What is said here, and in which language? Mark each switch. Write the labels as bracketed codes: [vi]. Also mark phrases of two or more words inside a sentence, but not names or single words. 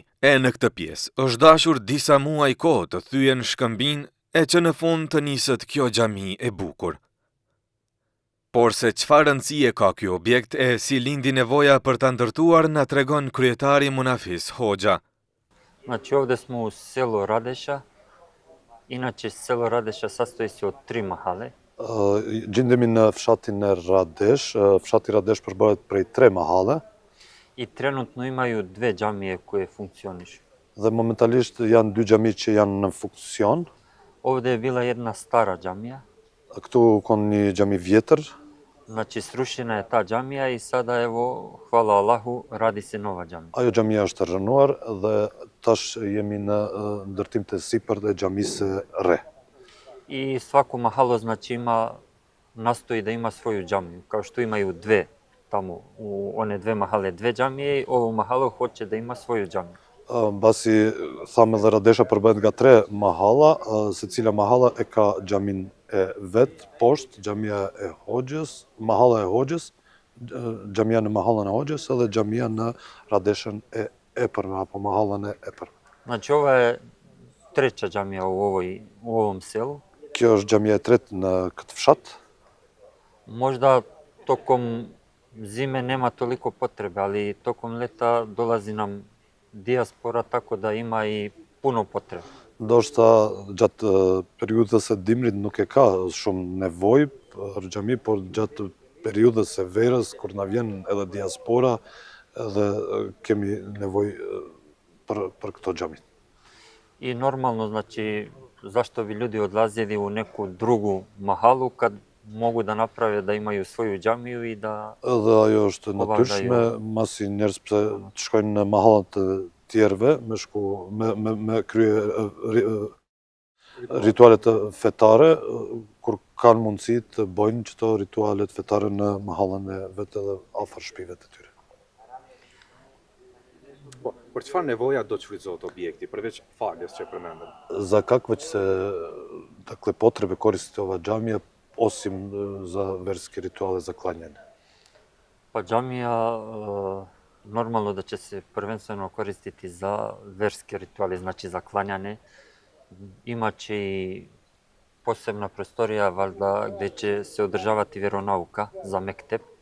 [sq] E në këtë pjesë është dashur disa muaj kohë të thyen shkëmbin e që në fund të niset kjo xhami e bukur. Por se çfarë rëndësie ka ky objekt e si lindi nevoja për ta ndërtuar na tregon kryetari Munafis Hoxha. [bs] Znači ovdje smo u selu Radeša. Inače selo Radeša sastoji se od 3 mahale. [sq] Gjendemi në fshatin e Radesh. Fshati Radesh përbëhet prej 3 mahale. [bs] I trenutno imaju 2 džamije koje funkcionišu. [sq] Dhe momentalisht janë 2 xhami që janë në funksion. [bs] Ovdje je bila jedna stara džamija. [sq] Këtu ka një xhami vjetër. [bs] Znači srušena je ta džamija i sada evo, hvala Allahu, radi se nova džamija. [sq] Ajo xhamia është rënuar dhe tash jemi në ndërtim të sipër të xhamisë re. [bs] I svako mahalo znači nastoji da ima svoju džamiju, kao što imaju 2 tamo, u one 2 mahale 2 džamije, ovo mahalo hoće da ima svoju džamiju. [sq] Basi thamë dhe Radesha përbëhet nga 3 mahalla, secila mahalla e ka xhamin e vet poshtë, xhamia e Hoxhës, mahalla e Hoxhës, xhamia në mahallën e Hoxhës edhe xhamia në Radeshën e epërme apo mahallën e epërme. [bs] Znači ova je 3. džamija u ovom selu. [sq] Kjo është xhamia e 3 në këtë fshat. [bs] Možda tokom zime nema toliko potrebe, ali tokom leta dolazi nam dijaspora, tako da ima i puno potrebe. [sq] Ndoshta gjatë periudhës së dimrit nuk e ka shumë nevojë për xhami, por gjatë periudhës së verës kur na vjen edhe diaspora, edhe kemi nevojë për këto xhami. [bs] I normalno, znači, zašto bi ljudi odlazili u neku drugu mahalu kad mogu da naprave da imaju svoju džamiju i da [sq] edhe ajo është natyrshme, masi njerëz pse të shkojnë në mahallat të tjerëve me krye ritualet fetare, kur kanë mundësi të bëjnë çto ritualet fetare në mahallën e vetë dhe afër shtëpive të tyre. Për çfarë nevoja do të shfrytëzohet objekti, përveç faljes që përmendëm? [bs] Za kakve që se dakle potrebe koristi ova xhamija osim za verske rituale za klanjanje? Pa džamija normalno da će se prvenstveno koristiti za verske rituale, znači za klanjanje. Imaće i posebna prostorija valjda gdje će se održavati vjeronauka za mektep.